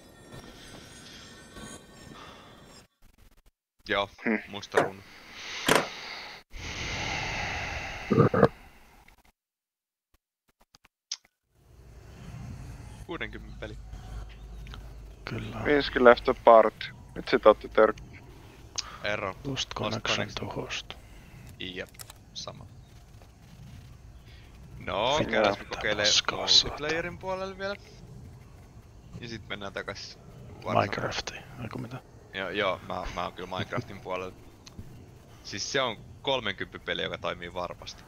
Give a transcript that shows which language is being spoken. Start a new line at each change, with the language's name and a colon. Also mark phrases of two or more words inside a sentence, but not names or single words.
Finnish: Joo, musta ruunu. $60 peli. Kyllä.
English: 50 left apart.
Finnish: Nyt sit ootte törkki. Ero.
English: Lost connection to host.
Finnish: Jep, sama. No, käydään me kokeilee multiplayerin puolelle vielä. Ja sit mennään takas Minecraftiin, eiku mitä? Joo, mä oon kyllä Minecraftin puolella. Siis se on 30 peli, joka toimii varmasti.